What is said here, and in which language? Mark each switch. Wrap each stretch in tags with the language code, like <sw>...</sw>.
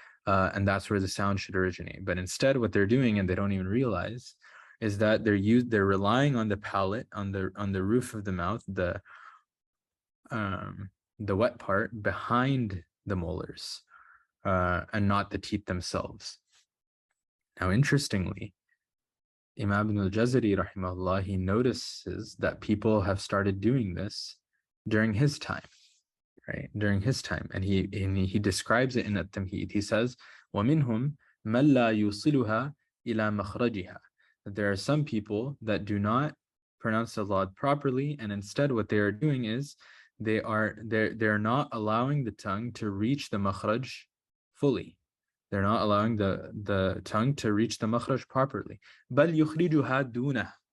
<en>And that's where the sound should originate. But instead, what they're doing, and they don't even realize, is that they're relying on the palate, on the roof of the mouth, the wet part behind the molars, and not the teeth themselves. Now, interestingly, Imam Ibn al-Jazari, rahimahullah, he notices that people have started doing this during his time, right? During his time. And he describes it in At-Tamheed. He says,</en> <ar>وَمِنْهُمْ مَنْ لَا يُوصِلُهَا إِلَى مَخْرَجِهَا.</ar> <en>That there are some people that do not pronounce the Lad properly, and instead what they are doing is they're not allowing the tongue to reach the makhraj fully. They're not allowing the tongue to reach the makhraj properly.</en> <ar>بَلْ يُخْرِجُهَا دُونَهُ.</ar>